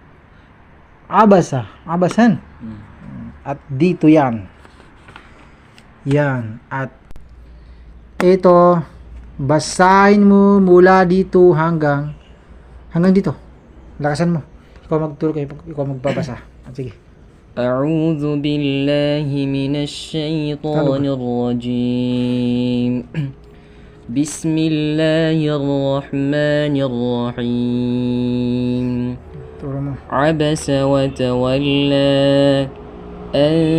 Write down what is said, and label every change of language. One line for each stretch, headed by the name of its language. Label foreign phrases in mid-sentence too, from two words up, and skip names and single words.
Filipino: Abasan. At dito yan. Yan. At ito, basahin mo mula dito hanggang dito. Lakasan mo. Ikaw magturo, ikaw magbabasa. Sige.
Arabic: أعوذ بالله من الشيطان الرجيم بسم الله الرحمن الرحيم عبس وتولى أن